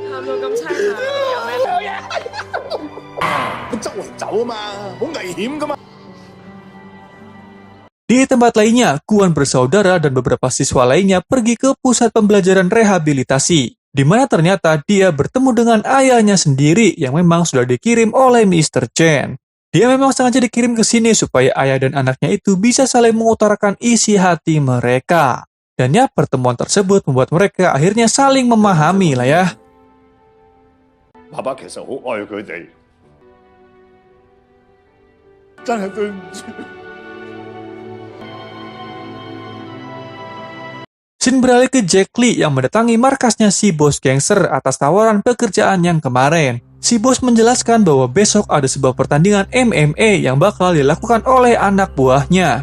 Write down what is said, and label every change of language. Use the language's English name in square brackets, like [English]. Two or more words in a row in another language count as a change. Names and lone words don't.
[Indonesian] Di tempat lainnya, Guan bersaudara dan beberapa siswa lainnya pergi ke pusat pembelajaran rehabilitasi, di mana ternyata dia bertemu dengan ayahnya sendiri yang memang sudah dikirim oleh Mr. Chen. Dia memang sengaja dikirim ke sini supaya ayah dan anaknya itu bisa saling mengutarakan isi hati mereka. Dan ya, pertemuan tersebut membuat mereka akhirnya saling memahami lah ya. [Cantonese] 爸爸其實好愛佢哋，真係對唔住。 [Indonesian] Scene beralih ke Jack Lee yang mendatangi markasnya si bos gangster atas tawaran pekerjaan yang kemarin. Si bos menjelaskan bahwa besok ada sebuah pertandingan MMA yang bakal dilakukan oleh anak buahnya.